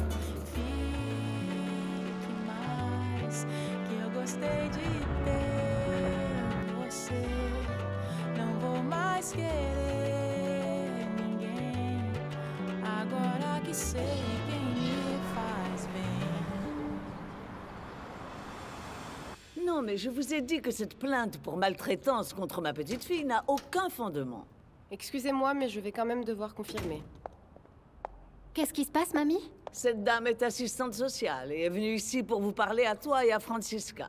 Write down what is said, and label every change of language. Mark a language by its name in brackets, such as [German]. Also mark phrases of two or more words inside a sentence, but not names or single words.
[Portuguese] Fique mais, que eu gostei de ter você. Não vou mais querer ninguém. Agora que sei quem me faz bem. [French] Non, mais je vous ai dit que cette plainte pour maltraitance contre ma petite fille n'a aucun fondement. Excusez-moi, mais je vais quand même devoir confirmer. Qu'est-ce qui se passe, mamie? Cette dame est assistante sociale et est venue ici pour vous parler à toi et à Francisca.